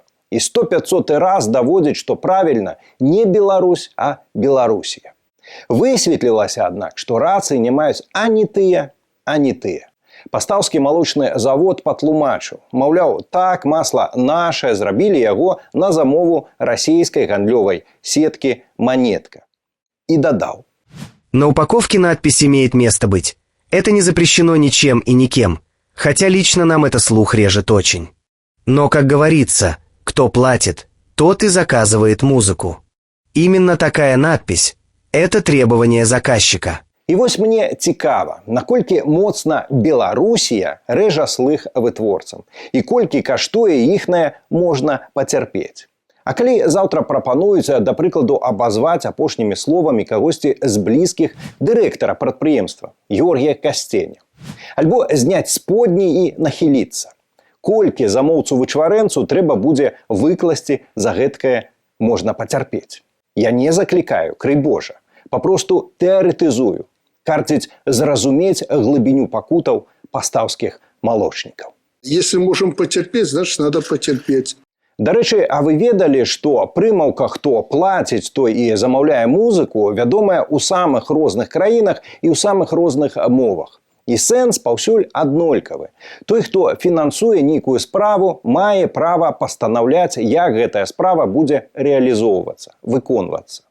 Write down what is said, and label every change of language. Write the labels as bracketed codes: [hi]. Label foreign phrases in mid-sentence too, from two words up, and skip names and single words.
[be] І 100-500 раз даводзіць, што правільна не Беларусь, а Беларусія. Высветлілася, аднак, што рацыі не маюць ані тыя, ані тыя. Пастаўскі малочны завод патлумачыў. Маўляў, так, масла нашае, зрабілі яго на замову расійскай гандлёвай сеткі «Монетка». [ru] И додал. На упаковке надпись имеет место быть. Это не запрещено ничем и никем. Хотя лично нам это слух режет очень. Но, как говорится, кто платит, тот и заказывает музыку. Именно такая надпись – это требование заказчика. [be] І вось мне цікава, наколькі моцна Беларусія рэжа слых вытворцам і колькі каштуе іхнае можна пацярпець. А калі заўтра прапануюць, да прыкладу, абазваць апошнімі словамі кагосьці з блізкіх дырэктара прадпрыемства Георгія Касценя, альбо зняць сподні і нахіліцца, колькі замоўцу-вычварэнцу трэба будзе выкласці за гэткае можна пацярпець. Я не заклікаю, крый Божа, папросту тэарэтызую, карціць зразумець глыбіню пакутаў пастаўскіх малочнікаў. [ru] Если можем потерпеть, значит надо потерпеть. [be] Дарэчы, а вы ведалі, што прымаўка «хто плаціць, той і замаўляе музыку» вядомая ў самых розных краінах і ў самых розных мовах. І сэнс паўсюль аднолькавы. Той, хто фінансуе нейкую справу, мае права пастанаўляць, як гэтая справа будзе рэалізоўвацца, выконвацца.